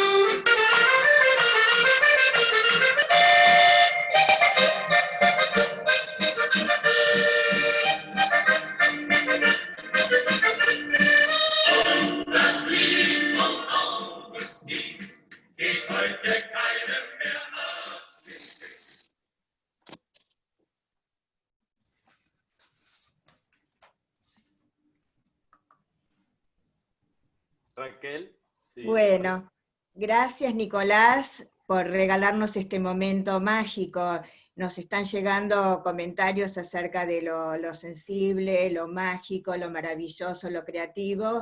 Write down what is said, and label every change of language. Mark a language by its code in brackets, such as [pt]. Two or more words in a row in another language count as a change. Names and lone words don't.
[de] Und das Lied von Augustin geht heute keinem mehr aus dem Sinn. [es] Raquel. Sí. Bueno, gracias Nicolás por regalarnos este momento mágico. Nos están llegando comentarios acerca de lo sensible, lo mágico, lo maravilloso, lo creativo.